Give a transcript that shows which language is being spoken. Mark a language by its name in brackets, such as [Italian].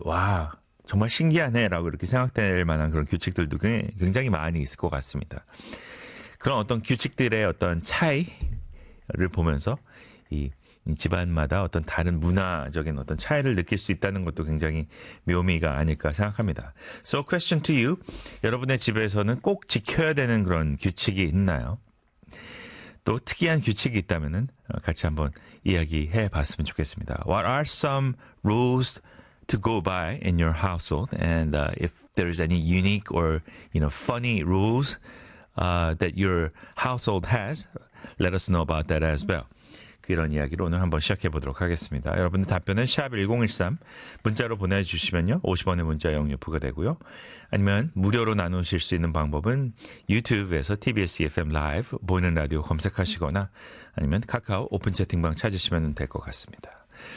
[Korean] 와 정말 신기하네 라고 이렇게 생각될 만한 그런 규칙들도 굉장히 많이 있을 것 같습니다. 그런 어떤 규칙들의 어떤 차이를 보면서 이 집안마다 어떤 다른 문화적인 어떤 차이를 느낄 수 있다는 것도 굉장히 묘미가 아닐까 생각합니다. [English] So question to you, [Korean] 여러분의 집에서는 꼭 지켜야 되는 그런 규칙이 있나요? 또 특이한 규칙이 있다면은 같이 한번 이야기해 봤으면 좋겠습니다. [English] What are some rules to go by in your household? And if there is any unique or you know funny rules that your household has, let us know about that as well. [Korean] 이런 이야기로 오늘 한번 시작해 보도록 하겠습니다. 여러분들 답변은 샵 1013 문자로 보내주시면요. 50원의 문자 영역 부과되고요. 아니면 무료로 나누실 수 있는 방법은 유튜브에서 TBS EFM 라이브 보이는 라디오 검색하시거나 아니면 카카오 오픈 채팅방 찾으시면 될 것 같습니다.